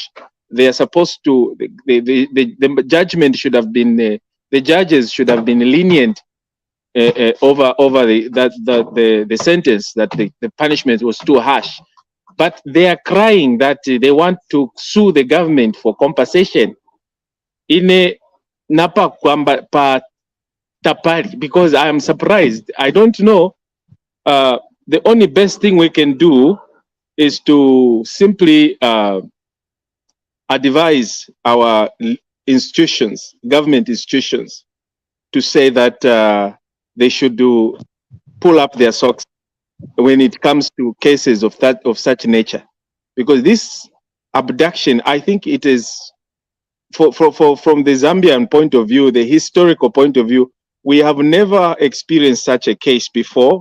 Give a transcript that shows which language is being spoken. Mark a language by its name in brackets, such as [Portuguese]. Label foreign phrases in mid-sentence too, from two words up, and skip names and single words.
[English] They are supposed to, the judgment should have been, the judges should have been lenient over the sentence, that the punishment was too harsh. But they are crying that they want to sue the government for compensation. [Bemba] Napa kwamba pa tapari, [English] because I am surprised. I don't know. The only best thing we can do is to simply advise our institutions, government institutions, to say that they should pull up their socks when it comes to cases of such nature, because this abduction, I think it is from the Zambian point of view, the historical point of view, we have never experienced such a case before.